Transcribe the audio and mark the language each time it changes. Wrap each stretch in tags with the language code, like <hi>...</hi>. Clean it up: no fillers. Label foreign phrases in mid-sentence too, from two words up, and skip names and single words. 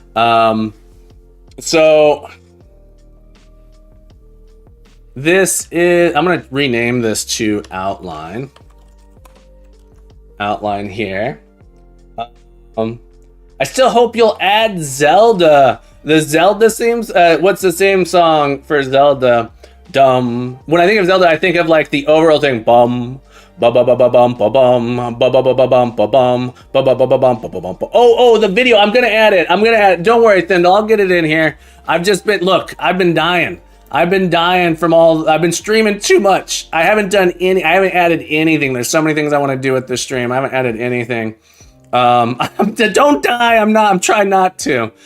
<en>So this is, I'm going to rename this to outline here. I still hope you'll add Zelda. The Zelda themes. What's the same song for Zelda? When I think of Zelda, I think of like the overall thing. Bum, ba ba ba ba bum ba bum, ba ba ba ba bum ba bum, ba ba ba ba bum ba ba bum. Oh, the video. I'm gonna add it. Don't worry, Thindle. I'll get it in here. I've been dying. I've been streaming too much. I haven't added anything. There's so many things I want to do with this stream. I haven't added anything. Don't die. I'm trying not to.</en>